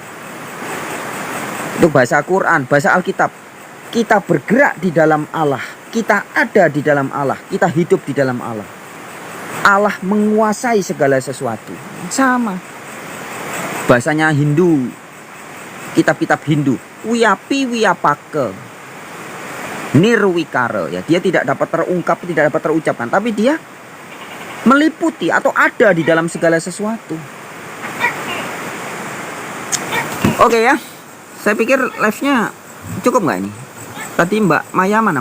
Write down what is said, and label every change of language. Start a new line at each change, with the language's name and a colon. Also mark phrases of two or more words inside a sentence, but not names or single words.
Indonesian: Itu bahasa Quran, bahasa Alkitab. Kita bergerak di dalam Allah. Kita ada di dalam Allah. Kita hidup di dalam Allah. Allah menguasai segala sesuatu. Sama. Bahasanya Hindu. Kitab-kitab Hindu.
Sanskrit: Wiyapi wiyapake.
Indonesian: Nirwikara. Ya, dia tidak dapat terungkap, tidak dapat terucapkan. Tapi dia meliputi atau ada di dalam segala sesuatu. Oke ya. Saya pikir live-nya cukup nggak ini? Tadi Mbak Maya mana?